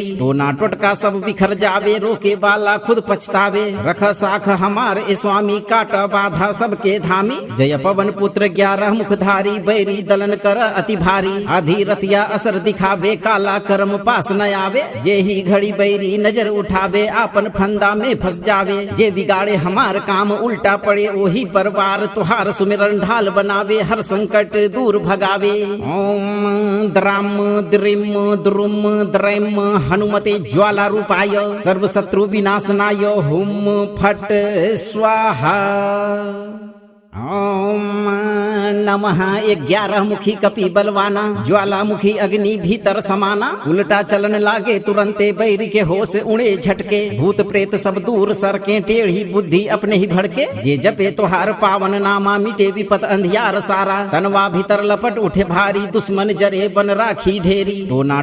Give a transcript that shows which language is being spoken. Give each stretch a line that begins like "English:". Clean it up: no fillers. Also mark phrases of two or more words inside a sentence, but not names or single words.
Bhojpuri: टोना टोटका सब बिखर जावे रोके बाला खुद पछतावे रख साख हमार ए स्वामी काट बाधा सबके धामी जय पवन पुत्र 11 मुखधारी बैरी दलन कर अति भारी अधीरतिया असर दिखावे काला कर्म पास न आवे जे ही घड़ी बैरी नजर उठावे आपन फंदा में फंस जावे जे बिगाड़े हमार काम उल्टा पड़े वही परवार तुहार सुमिरन ढाल बनावे हर संकट दूर भगावे।
Sanskrit: ओम द्राम द्रिम द्रुम द्रैम हनुमते ज्वाला रूपाय सर्व शत्रु विनाशनाय हुम फट स्वाहा।
Bhojpuri: ओम नमः 11 मुखी कपि बलवाना ज्वालामुखी अग्नि भीतर समाना उल्टा चलन लागे तुरंते बैरी के होश उड़े झटके भूत प्रेत सब दूर सरके टेढ़ी बुद्धि अपने ही भड़के जे जपे तोहार पावन नामा मिटे विपत अंधियार सारा तनवा भीतर लपट उठे भारी दुश्मन जरे बन राखी ढेरी टोना